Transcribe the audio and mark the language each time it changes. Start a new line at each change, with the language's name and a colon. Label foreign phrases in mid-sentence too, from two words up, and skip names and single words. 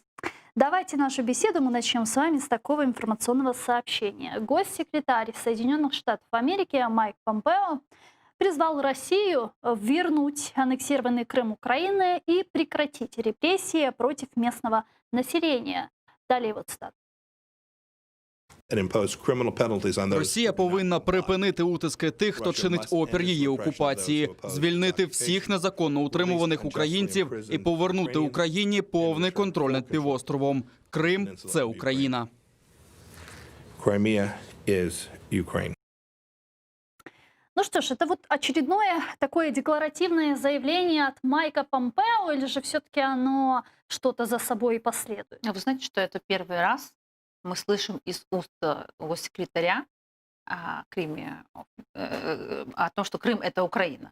Russian: Давайте нашу беседу мы начнем с вами с такого информационного сообщения. Госсекретарь Соединенных Штатов Америки Майк Помпео призвал Россию вернуть аннексированный Крым Украины и прекратить репрессии против местного населения. Далее вот цитата.
Ukrainian: Росія повинна припинити утиски тих, хто чинить опір її окупації, звільнити всіх незаконно утримуваних українців і повернути Україні повний контроль над півостровом. Крим – це Україна.
Russian: Ну что ж, это вот очередное такое декларативное заявление от Майка Помпео, или же все-таки оно что-то за собой последует? Вы знаете, что это первый раз мы слышим из уст госсекретаря о Крыме, о том, что Крым — это Украина.